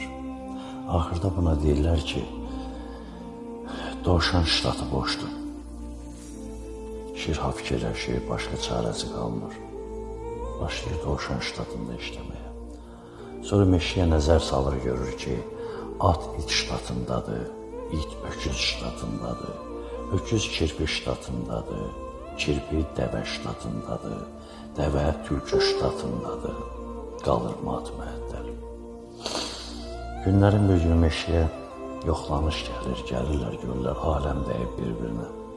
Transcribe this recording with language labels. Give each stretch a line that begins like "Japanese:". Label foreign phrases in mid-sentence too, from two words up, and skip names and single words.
Azerbaijani: Axırda buna deyirlər ki, Dovşan ştatı boşdur. Şir fikirləşir, başqa çarəsi qalmır. Başlayır Dovşan ştatında işləməyə. Sonra meşəyə nəzər salır, görür ki, at it ştatındadır, it öküz ştatındadır, öküz kirpi ştatındadır, kirpi dəvə ştatındadır, dəvə tülkü ştatındadır, qalır mat məhəddəl. Günlərin bir günü meşəyə yoxlanış gəlir, gəlirlər, görürlər, aləm dəyib bir-birinə.